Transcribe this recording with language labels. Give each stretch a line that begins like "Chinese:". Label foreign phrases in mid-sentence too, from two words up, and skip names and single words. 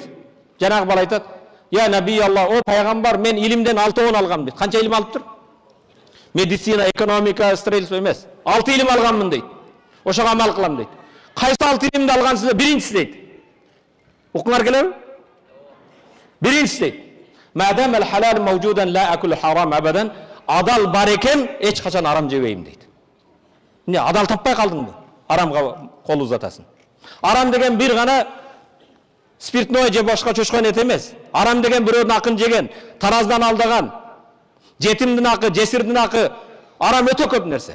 Kyrgyz: Жанагы бала айтат,
Arabic: يا نبي الله,
Kyrgyz: о пайгамбар, мен илимден 6 алгам дейт. Канча илим алыптыр? Медицина, экономика, строительство эмес. 6 илим алганмын дейт. Ошого амал кылам дейт. Кайсы 6 илимди алгансыздар? Биринчиси дейт. Укуңар келеби? Биринчиси дейт.
Arabic: ما دام الحلال موجودا لا آكل حرام أبدا,
Kyrgyz: adal бар экен, эч качан арам жебейм дейт. Не, адал таппай калдыңбы? Арамга кол узатасың. Арам деген бир гана спиртное же башка чочкон эт эмес. Арам деген бирөөнүн акын жеген, тараздан алдаган, жетимдин акы, жесирдин акы, арам өтө көп нерсе.